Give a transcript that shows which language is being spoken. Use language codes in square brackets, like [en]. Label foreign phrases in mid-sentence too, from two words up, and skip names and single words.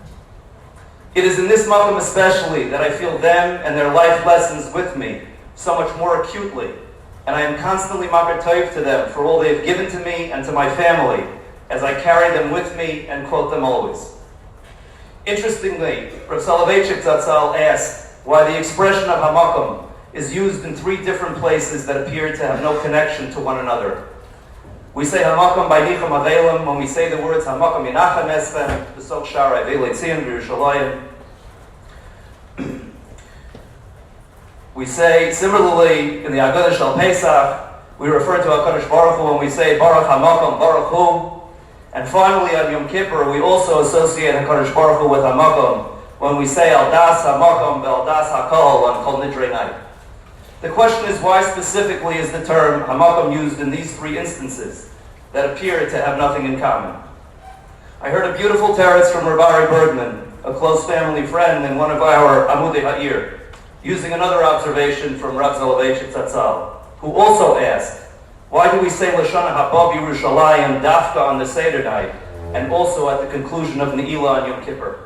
[en] It is in this makom especially that I feel them and their life lessons with me so much more acutely, and I am constantly [he] מכיר טוב [en] to them for all they have given to me and to my family as I carry them with me and quote them always. Interestingly, Rav Soloveitchik Zatzal asked why the expression of hamakom is used in 3 different places that appear to have no connection to one another. We say hamakom by [he] ניחום אבלים [en] when we say the words [he] המקום ינחם אתכם בתוך שאר אבלי ציון וירושלים. [en] We say similarly in the Agadah Shel Pesach we refer to [he] הקדוש ברוך הוא [en] when we say [he] ברוך המקום ברוך הוא. [en] And finally, on Yom Kippur, we also associate [he] הקדוש ברוך הוא [en] with Hamakom when we say [he] על דעת המקום ועל דעת הקהל [en] on Kol Nidrei Night. The question is, why specifically is the term Hamakom used in these 3 instances that appear to have nothing in common? I heard a beautiful teretz from Rabbi Bergman, a close family friend and one of our [he] עמודי העיר, [en] using another observation from Rav Soloveitchik Zatzal, who also asked, Why do we say [he] לשנה הבאה ירושלים דווקא [en] on the Seder night, and also at the conclusion of Ne'ilah on Yom Kippur?